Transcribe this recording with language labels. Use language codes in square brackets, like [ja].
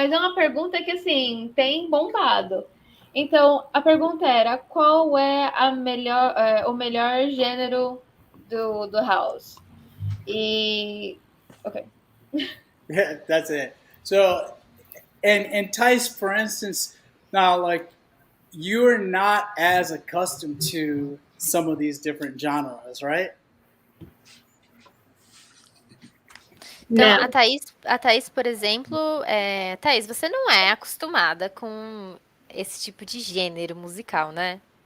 [pt] Mas é uma pergunta que, assim, tem bombado. Então, a pergunta era, qual é o melhor gênero do house? E... Ok. [en] Yeah, that's it. So, and Tice, for instance, now like you're not as accustomed to some of these different genres, right? [pt] Então, Não. a Thaís, por exemplo, Thaís, você não é acostumada com esse tipo de gênero musical, né?